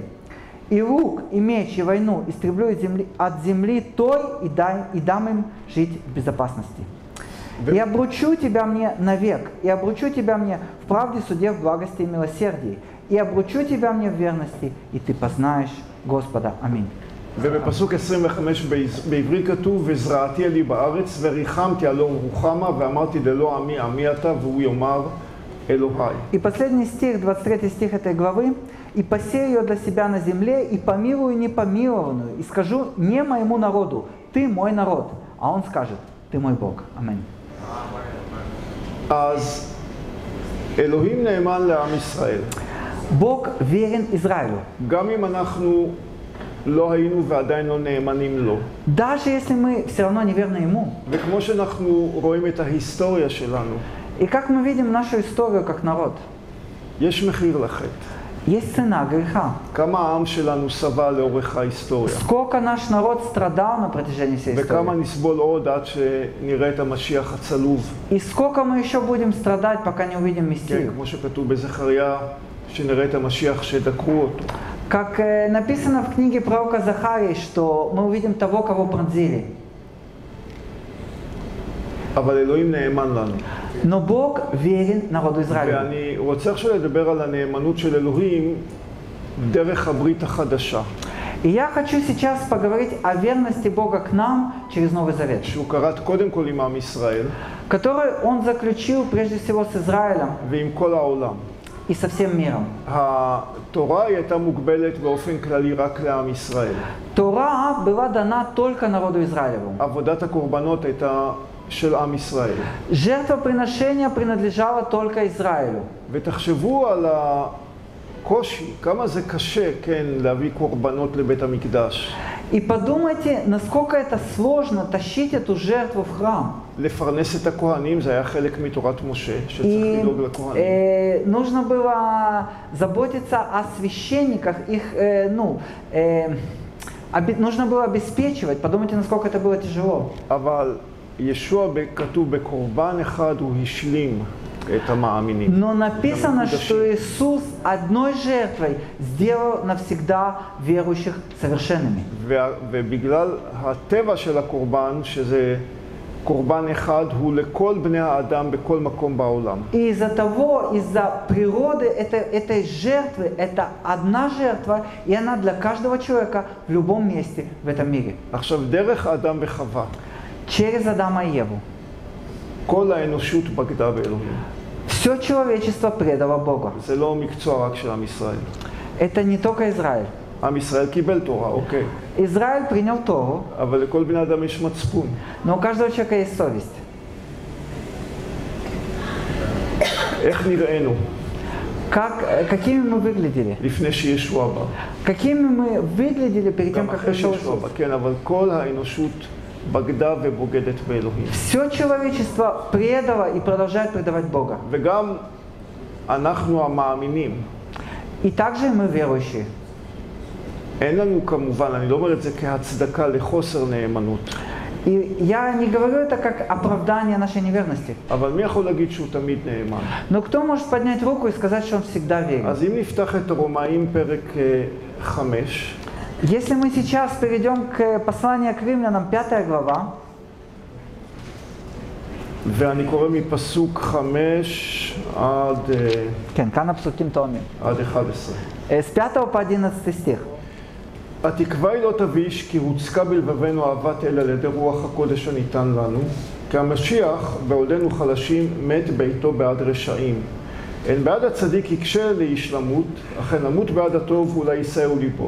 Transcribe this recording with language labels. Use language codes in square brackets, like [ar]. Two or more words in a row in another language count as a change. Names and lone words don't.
[ru] И лук, и меч, и войну истреблю от земли той, и дам им жить в безопасности. И обручу тебя мне навек, и обручу тебя мне в правде, суде, в благости и милосердии, и обручу тебя мне в верности, и ты познаешь Господа. Аминь». [he] ובפסוק 25 בעברי כתוב, וזרעתי אלי בארץ וריחמתי הלא רוחמה ואמרתי ללא עמי עמי אתה והוא יאמר אלוהי. [ru] И последний стих, 23 стих этой главы. «И посею ее для себя на земле, и помилую непомилованную, и скажу не моему народу, ты мой народ». А он скажет, Ты мой Бог. Аминь. [he] אז אלוהים נאמן לעם ישראל. [ru] Бог верен Израилю. [he] גם אם אנחנו לא היינו ועדיין לא נאמנים לו. [ru] Даже если мы все равно неверны Ему. [he] וכמו שאנחנו רואים את ההיסטוריה שלנו, [ru] И как мы видим нашу историю как народ, [he] יש מחיר לחטא. [ru] есть цена греха. [he] כמה העם שלנו סבל לאורך ההיסטוריה. [ru] Сколько наш народ страдал на протяжении всей [he] וכמה [ru] истории. [he] נסבול עוד עד שנראה את המשיח הצלוב. [ru] И сколько мы еще будем страдать, пока не увидим [he] כן, [ru] Мессию. [he] כמו שכתוב בזכריה, שנראה את המשיח שדקרו אותו. [ru] Как написано в книге пророка Захарии, что мы увидим того, кого пронзили. [he] אבל אלוהים נאמן לנו. [ru] Но Бог верен народу Израиля. [he] ואני רוצה עכשיו לדבר על הנאמנות של אלוהים דרך הברית החדשה. [ru] И я хочу сейчас поговорить о верности Бога к нам через Новый Завет, [he] שהוא כרת קודם כל עם עם ישראל [ru] который Он заключил прежде всего с Израилем [he] ועם כל העולם. [ru] и со всем миром. [he] התורה היא הייתה מוגבלת באופן כללי רק לעם ישראל. [ru] Тора была дана только народу Израилеву. [he] עבודת הקורבנות הייתה של עם ישראל. [ru] Жертвоприношение принадлежало только Израилю. [he] ותחשבו על הקושי, כמה זה קשה, כן, להביא קורבנות לבית המקדש. [ru] И подумайте, насколько это сложно тащить эту жертву в храм. [he] לפרנס את הכהנים, זה היה חלק מתורת משה, שצריך [ru] И [he] לדאוג לכהנים. [ru] нужно было заботиться о священниках, нужно было обеспечивать. Подумайте, насколько это было тяжело. [he] אבל ישוע כתוב בקורבן אחד הוא השלים את המאמינים. [ru] Но написано, что Иисус одной жертвой сделал навсегда верующих совершенными. [he] ובגלל הטבע של הקורבן, שזה קורבן אחד, הוא לכל בני האדם בכל מקום בעולם. [ru] И из-за природы этой жертвы, это одна жертва, и она для каждого человека в любом месте в этом мире. [he] עכשיו, דרך האדם וחווה, [ru] Через Адама и Еву. [he] כל האנושות בגדה באלוהים. [ru] Все человечество предало Богу. [he] זה לא מקצוע רק של עם ישראל. [ru] Это не только Израиль. [he] עם ישראל קיבל תורה, אוקיי. [ru] Израиль принял Тору, [he] אבל לכל בני אדם יש מצפון. [ru] но у каждого человека есть совесть. [he] איך נראינו [ru] Какими мы выглядели? [he] לפני שישוע בא? [ru] Какими мы выглядели перед тем, [he] גם [ru] как [he] אחרי [ru] пришел [he] שישוע [ru] Иисус? [he] בא, כן, אבל כל האנושות בגדה ובוגדת באלוהים. [ru] Все человечество предало и продолжает предавать Бога. [he] וגם אנחנו המאמינים. [ru] И также и мы верующие. [he] אין לנו כמובן, אני לא אומר את זה כהצדקה לחוסר נאמנות. [ru] И я не говорю это как оправдание нашей неверности. [he] אבל מי יכול להגיד שהוא תמיד נאמן? [ru] Но кто может поднять руку и сказать, что он всегда верен? [he] אז אם נפתח את רומאים פרק 5, [ru] Если мы сейчас перейдем к посланию к римлянам, 5 глава, [he] ואני קורא מפסוק 5 עד כן, כאן הפסוקים תואמים. 11. [ru] С 5 по 11 стих. [he] התקווה היא לא תביש, כי הוצקה בלבבנו אהבת אל על ידי רוח הקודש הניתן לנו, כי המשיח, בעודנו חלשים, מת בעיתו בעד רשעים. אין בעד הצדיק יקשה לאיש למות, אכן למות בעד הטוב אולי יישאו ליבו.